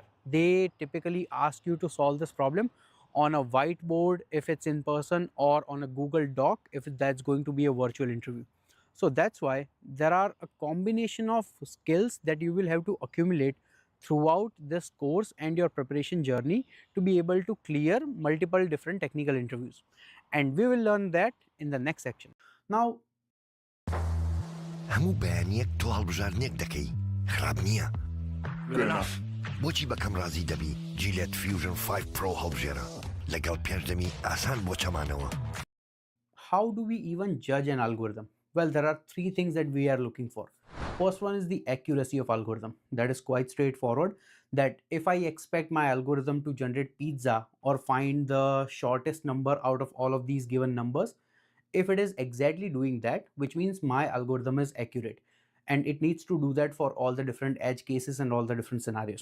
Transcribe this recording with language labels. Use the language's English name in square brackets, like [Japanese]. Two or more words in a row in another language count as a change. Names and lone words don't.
[English] They typically ask you to solve this problem on a whiteboard if it's in person, or on a Google Doc if that's going to be a virtual interview. So that's why there are a combination of skills that you will have to accumulate throughout this course and your preparation journey to be able to clear multiple different technical interviews. And we will learn that in the next section. Now, [Central Kurdish] هەموو بەیانیەک تۆ هەڵبژارنێک دەکەی خراپ نییە. [English] Good enough. [Central Kurdish] بۆچی بەکەم ڕازی دەبی جیلێت فیوژن 5 پرۆ هەڵبژێرە لەگەڵ پێشدەمی ئاسان بۆ چەمانەوە. [English] how do we even judge an algorithm? Well, there are three things that we are looking for. First one is the accuracy of algorithm. That is quite straightforward, that if I expect my algorithm to generate pizza or find the shortest number out of all of these given numbers, if it is exactly doing that, which means my algorithm is accurate, and it needs to do that for all the different edge cases and all the different scenarios.